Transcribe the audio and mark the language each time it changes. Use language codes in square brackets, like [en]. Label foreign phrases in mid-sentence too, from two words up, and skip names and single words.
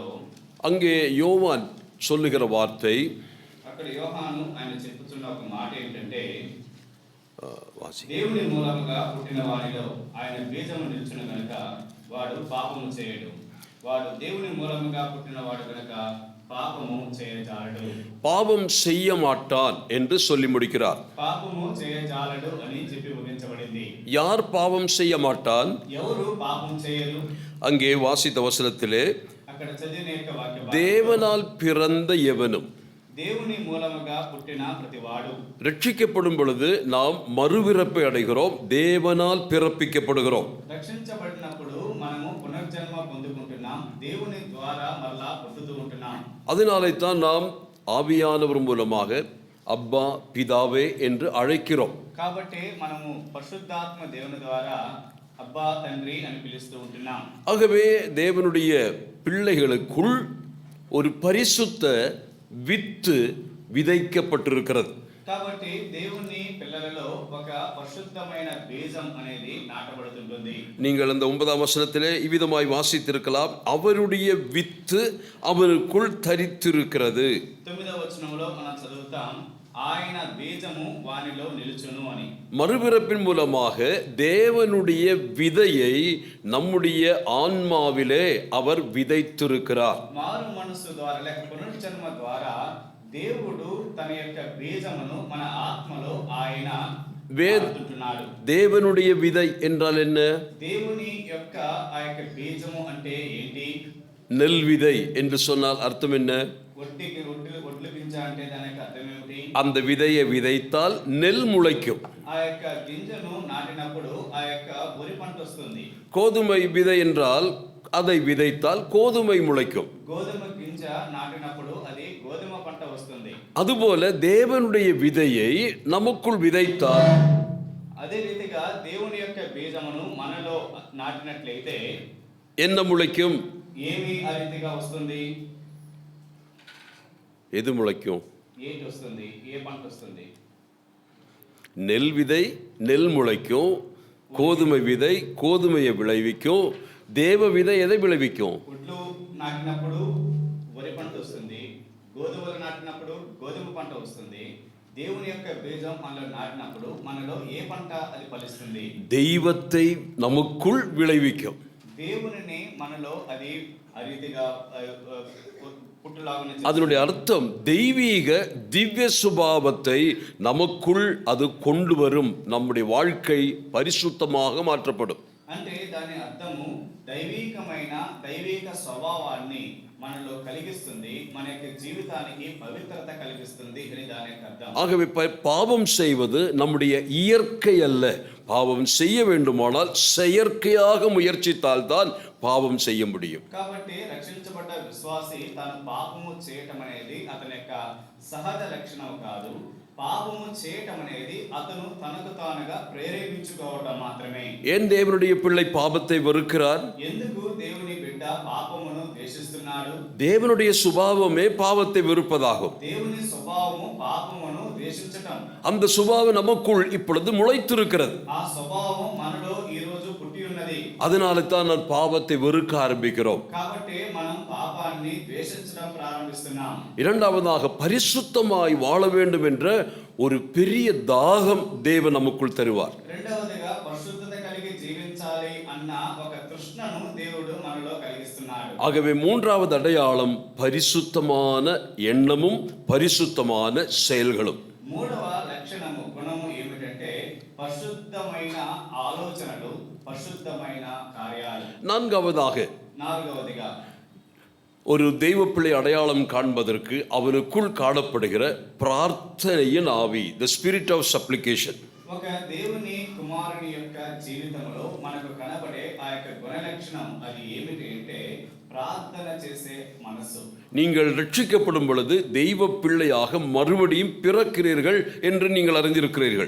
[ta] அங்கே யோவான் சொல்லுகிற வார்த்தை, [te] అక్కడ యోహాను ఆయన చెప్పుతున్న ఒక మాట ఏంటంటే, [ta] வாசி, [te] దేవుని మూలముగా పుట్టిన వారిలో ఆయన బీజము నిలిచిన గనుక వాడు పాపము చేయడు, వాడు దేవుని మూలముగా పుట్టిన వాడు గనుక పాపము చేయజాలడు. [ta] பாவம் செய்ய மாட்டான் என்று சொல்லி முடிக்கிறார். [te] పాపము చేయజాలడు అని చెప్పి ముగించబడింది. [ta] யார் பாவம் செய்ய மாட்டான்? [te] ఎవరు పాపం చేయరు? [ta] அங்கே வாசித்த வசனத்திலே, [te] అక్కడ చదివిన యొక్క వాక్యం, [ta] தேவனால் பிறந்த எவனும் [te] దేవుని మూలముగా పుట్టిన ప్రతివాడు. [ta] ரட்சிக்கப்படும் பொழுது நாம் மறுபிறப்பை அடைகிறோம், தேவனால் பிறப்பிக்கப்படுகிறோம். [te] రక్షించబడినప్పుడు మనము పునర్జన్మ పొందుకుంటున్నాం, దేవుని ద్వారా మరలా పుట్టుతూ ఉంటున్నాం. [ta] அதனாலே தான் நாம் ஆவியானவர் மூலமாக அப்பா பிதாவே என்று அழைக்கிறோம். [te] కాబట్టి మనము పరిశుద్ధాత్మ దేవుని ద్వారా అబ్బా తండ్రి అని పిలుస్తూ ఉంటున్నాం. [ta] ஆகவே தேவனுடைய பிள்ளைகளுக்குள் ஒரு பரிசுத்த வித்து விதைக்கப்பட்டிருக்கிறது. [te] కాబట్టి దేవుని పిల్లలలో ఒక పరిశుద్ధమైన బీజం అనేది నాటబడుతుంటుంది. [ta] நீங்கள் அந்த 9ஆம் வசனத்திலே இவ்விதமாய் வாசித்திருக்கலாம், அவருடைய வித்து அவருக்குள் தரித்திருக்கிறது. [te] 9వ వచనంలో మనం చదువుతాం, ఆయన బీజము వానిలో నిలుచును అని. [ta] மறுபிறப்பின் மூலமாக தேவனுடைய விதையை நம்முடைய ஆன்மாவிலே அவர் விதைத்திருக்கிறார். [te] మారు మనసు ద్వారా లేక పునర్జన్మ ద్వారా దేవుడు తన యొక్క బీజమును మన ఆత్మలో ఆయన నాటుతున్నాడు. [ta] தேவனுடைய விதை என்றால் என்ன? [te] దేవుని యొక్క ఆ యొక్క బీజము అంటే ఏంటి? [ta] நெல் விதை என்று சொன்னால் அர்த்தம் என்ன? [te] ఒడ్లు గింజ అంటే దాని యొక్క అర్థం ఏమిటి? [ta] அந்த விதையை விதைத்தால் நெல் முளைக்கும். [te] ఆ యొక్క గింజను నాటినప్పుడు ఆ యొక్క వరి పంట వస్తుంది. [ta] கோதுமை விதை என்றால் அதை விதைத்தால் கோதுமை முளைக்கும். [te] గోధుమ గింజ నాటినప్పుడు అది గోధుమ పంట వస్తుంది. [ta] அதுபோல தேவனுடைய விதையை நமக்குள் விதைத்தால், [te] అదే రీతిగా దేవుని యొక్క బీజమును మనలో నాటినట్లయితే [ta] என்ன முளைக்கும்? [te] ఏమి ఆ రీతిగా వస్తుంది? [ta] எது முளைக்கும்? [te] ఏంటి వస్తుంది? ఏ పంట వస్తుంది? [ta] நெல் விதை நெல் முளைக்கும், கோதுமை விதை கோதுமையை விளைவிக்கும், தேவ விதை எதை விளைவிக்கும்? [te] ఒడ్లు నాటినప్పుడు వరి పంట వస్తుంది, గోధుమలు నాటినప్పుడు గోధుమ పంట వస్తుంది. దేవుని యొక్క బీజం మనలో నాటినప్పుడు మనలో ఏ పంట అది ఫలిస్తుంది? [ta] தெய்வத்தை நமக்குள் விளைவிக்கும். [te] దేవునిని మనలో అది ఆ రీతిగా పుట్టులాగా. [ta] அதனுடைய அர்த்தம் தெய்வீக திவ்ய சுபாவத்தை நமக்குள் அது கொண்டு வரும். நம்முடைய வாழ்க்கை பரிசுத்தமாக மாற்றப்படும். [te] అంటే దాని అర్థము దైవిక స్వభావాన్ని మనలో కలిగిస్తుంది, మన యొక్క జీవితానికి పవిత్రత కలిగిస్తుంది అని దాని యొక్క అర్థం. [ta] ஆகவே பாவம் செய்வது நம்முடைய இயற்கை அல்ல. பாவம் செய்ய வேண்டுமானால் செயற்கையாக முயற்சித்தால் தான் பாவம் செய்ய முடியும். [te] కాబట్టి రక్షించబడ్డ విశ్వాసి తాను పాపము చేయటం అనేది అతని యొక్క సహజ లక్షణం కాదు. పాపము చేయటం అనేది అతను తనకు తానుగా ప్రేరేపించుకోవడం మాత్రమే. [ta] ஏன் தேவனுடைய பிள்ளை பாவத்தை வெறுக்கிறார்? [te] ఎందుకు దేవుని బిడ్డ పాపమును ద్వేషిస్తున్నాడు? [ta] தேவனுடைய சுபாவமே பாவத்தை வெறுப்பதாகும். [te] దేవుని స్వభావము పాపమును ద్వేషించటం. [ta] அந்த சுபாவம் நமக்குள் இப்பொழுது முளைத்திருக்கிறது. [te] ఆ స్వభావం మనలో ఈ రోజు పుట్టి ఉన్నది. [ta] அதனால தான் நான் பாவத்தை வெறுக்க ஆரம்பிக்கிறோம். [te] కాబట్టి మనం పాపాన్ని ద్వేషించడం ప్రారంభిస్తున్నాం. [ta] இரண்டாவதாக பரிசுத்தமாய் வாழ வேண்டும் என்ற ஒரு பெரிய தாகம் தேவன் நமக்குள் தருவார். [te] రెండవదిగా పరిశుద్ధత కలిగి జీవించాలి అన్న ఒక తృష్ణను దేవుడు మనలో కలిగిస్తున్నాడు. [ta] ஆகவே மூன்றாவது அடையாளம் பரிசுத்தமான எண்ணமும் பரிசுத்தமான செயல்களும். [te] మూడవ లక్షణము గుణము ఏమిటంటే పరిశుద్ధమైన ఆలోచనలు, పరిశుద్ధమైన కార్యాలు. నాలుగవదిగా [ta] ஒரு தெய்வ பிள்ளை அடையாளம் காண்பதற்கு அவனுக்குள் காணப்படுகிற பிரார்த்தனையின் ஆவி, [en] the spirit of supplication. [te] ఒక దేవుని కుమారుని యొక్క జీవితంలో మనకు కనబడే ఆ యొక్క గుణ లక్షణం అది ఏమిటి అంటే ప్రార్థన చేసే మనసు. [ta] நீங்கள் ரட்சிக்கப்படும் பொழுது தெய்வ பிள்ளையாக மறுபடியும் பிறக்கிறீர்கள் என்று நீங்கள் அறிந்திருக்கிறீர்கள்.